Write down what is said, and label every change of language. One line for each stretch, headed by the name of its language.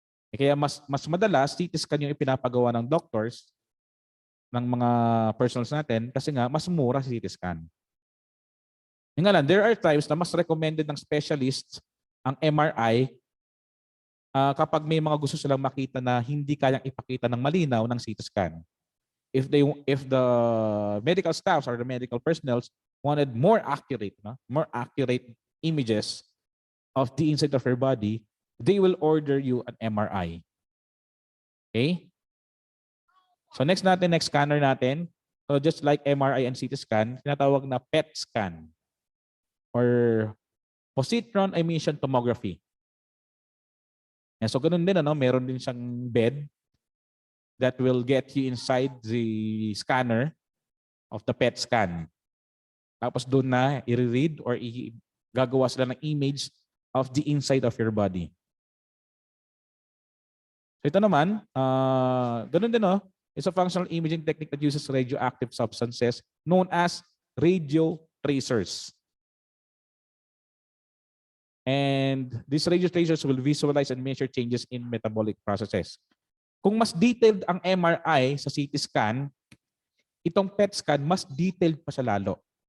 Filipino: Kaya mas madalas CT scan yung ipinapagawa ng doctors, ng mga personals natin, kasi nga mas mura si CT scan. Yun nga lang,
English: there are times
Filipino: na mas recommended ng specialists ang MRI kapag may mga gusto silang makita na hindi kayang ipakita ng malinaw ng CT scan.
English: If the medical staffs or the medical personnel wanted more accurate images of the inside of your body, they will order you an MRI. Okay? So next scanner natin. So just like MRI and CT scan,
Filipino: tinatawag na
English: PET scan or Positron Emission Tomography.
Filipino: So ganun din, ano, meron din siyang
English: bed that will get you inside the scanner of the PET scan.
Filipino: Tapos doon na i-read or gagawa sila ng
English: image of the inside of your body.
Filipino: So ito naman, ganun din, no?
English: It's a functional imaging technique that uses radioactive substances known as radio tracers. And these radio tracers will visualize and measure changes in metabolic processes.
Filipino: Kung mas detailed ang MRI sa CT scan, itong PET scan mas detailed pa siya lalo.